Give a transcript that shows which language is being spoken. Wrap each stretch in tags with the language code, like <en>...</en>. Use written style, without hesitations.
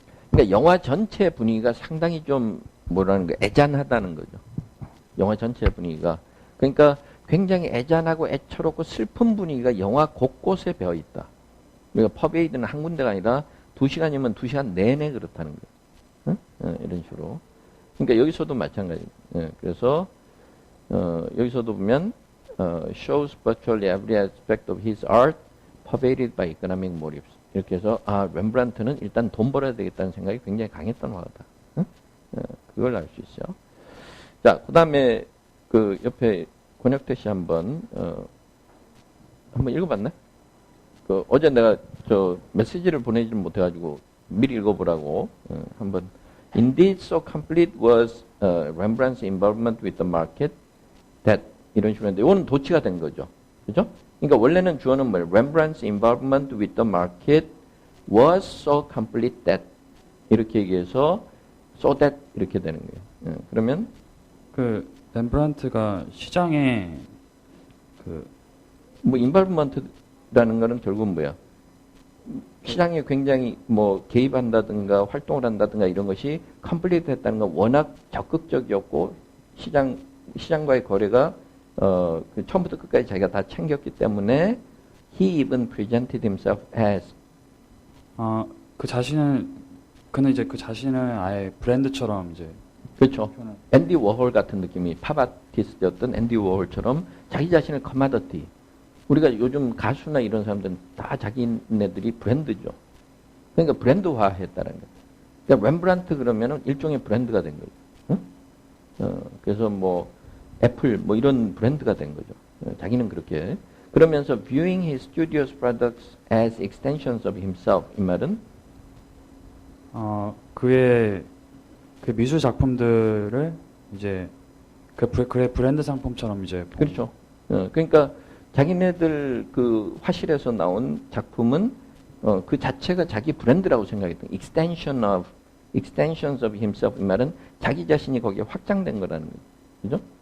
<ko>그러니까 영화 전체 분위기가 상당히 좀 뭐라는 거 애잔하다는 거죠. 영화 전체 분위기가. 그러니까 굉장히 애잔하고 애처롭고 슬픈 분위기가 영화 곳곳에 배어 있다. 그러니까 퍼베이드는 한 군데가 아니라 2시간이면 2시간 내내 그렇다는 거예요. 이런 식으로. 그러니까 여기서도 마찬가지예요. 그래서 여기서도 보면</ko> <en>shows virtually every aspect of his art pervaded by economic motives.</en> <ko>이렇게 해서 렘브란트는 일단 돈 벌어야 되겠다는 생각이 굉장히 강했던 화가다. 그걸 알 수 있어요. 자, 그 다음에 그 옆에 권혁태 씨 한번 읽어봤네? 어제 내가 메시지를 보내지 못해가지고 미리 읽어보라고 한번.</ko> <en>Indeed, so complete was Rembrandt's involvement with the market that</en> <ko>이런 식으로 했는데 이거는 도치가 된 거죠. 그죠? 그러니까 원래는 주어는 뭐예요?</ko> <en>Rembrandt's involvement with the market was so complete that</en> <ko>이렇게 얘기해서</ko> <en>so that</en> <ko>이렇게 되는 거예요. 그러면 그 렘브란트가 시장에 그 뭐 involvement라는 거는 결국은 뭐야? 시장에 굉장히 뭐 개입한다든가 활동을 한다든가 이런 것이 컴플리트 했다는 건 워낙 적극적이었고 시장과의 거래가 그 처음부터 끝까지 자기가 다 챙겼기 때문에</ko> <en>he even presented himself as</en> <ko>그 자신을 그는 이제 그 자신을 아예 브랜드처럼 이제 그렇죠. 표현을 앤디 워홀 같은 느낌이 팝 아티스트였던 앤디 워홀처럼 자기 자신을 커마더티. 우리가 요즘 가수나 이런 사람들은 다 자기네들이 브랜드죠. 그러니까 브랜드화 했다는 거예요. 그러니까 렘브란트 그러면은 일종의 브랜드가 된 거죠. 그래서 뭐 애플 뭐 이런 브랜드가 된 거죠. 자기는 그렇게. 그러면서</ko> <en>viewing his studio's products as extensions of himself</en> <ko>이 말은 그의 그 미술 작품들을 이제 그의 브랜드 상품처럼 이제 그렇죠. 그러니까 자기네들 그 화실에서 나온 작품은 그 자체가 자기 브랜드라고 생각했던</ko> <en>extensions of himself</en> <ko>이 말은 자기 자신이 거기에 확장된 거라는 거죠.</ko>